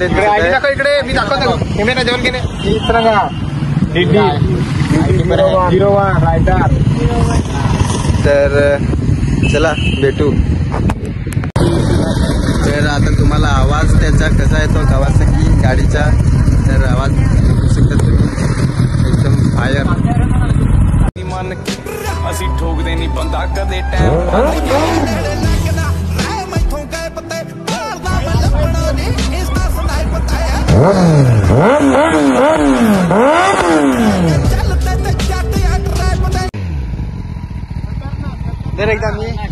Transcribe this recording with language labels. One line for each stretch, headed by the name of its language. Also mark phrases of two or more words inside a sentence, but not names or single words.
Marathi: इकडे मी दाखवतो कॅमेरा जवळ गेले DD01 रायडर. तर चला भेटू. तर आता तुम्हाला आवाज त्याचा कसा येतो कावासाकी गाडीचा, तर आवाज बघू शकता तुम्ही एकदम फायर.
Punjabi: ਅਸੀਂ ਠੋਕਦੇ ਨਹੀਂ ਬੰਦਾ ਕਦੇ ਟਾਈਮ
Marathi: एकदा मी